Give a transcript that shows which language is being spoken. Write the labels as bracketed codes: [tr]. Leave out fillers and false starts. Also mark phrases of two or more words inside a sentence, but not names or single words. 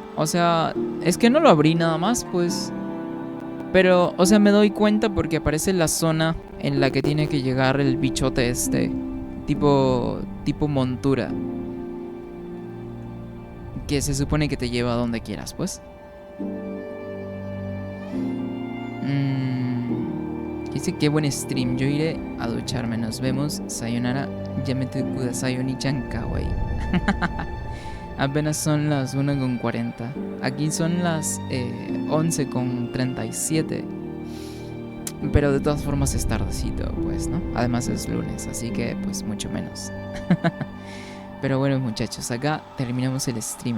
[es] O sea, es que no lo abrí nada más, pues. Pero, o sea, me doy cuenta porque aparece la zona en la que tiene que llegar el bichote tipo montura, que se supone que te lleva a donde quieras, pues. Dice que buen stream. Yo iré a ducharme. Nos vemos. [ja] Sayonara. やめてください お兄ちゃん かわいい. [es] Apenas son las 1:40. Aquí son las 11:37. Pero de todas formas es tardecito, pues, ¿no? Además es lunes, así que pues mucho menos. Pero bueno, muchachos, acá terminamos el stream.